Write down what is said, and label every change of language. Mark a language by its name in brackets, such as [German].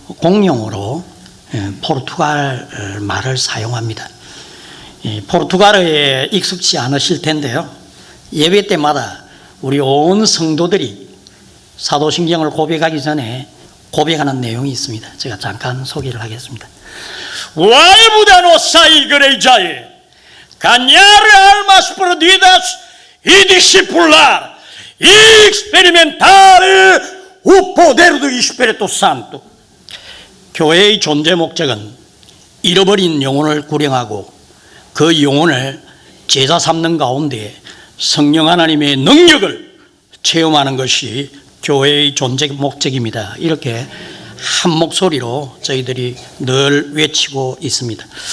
[Korean] 공용어로 포르투갈 말을 사용합니다. 포르투갈어에 익숙치 않으실 텐데요. 예배 때마다 우리 온 성도들이 사도신경을 고백하기 전에 고백하는 내용이 있습니다. 제가 잠깐 소개를 하겠습니다. [Portuguese] Guarda nossa igreja, ganhar almas perdidas e discipular, e experimentar o poder do Espírito Santo. [Korean] 교회의 존재 목적은 잃어버린 영혼을 구령하고 그 영혼을 제자 삼는 가운데 성령 하나님의 능력을 체험하는 것이 교회의 존재 목적입니다. 이렇게 한 목소리로 저희들이 늘 외치고 있습니다.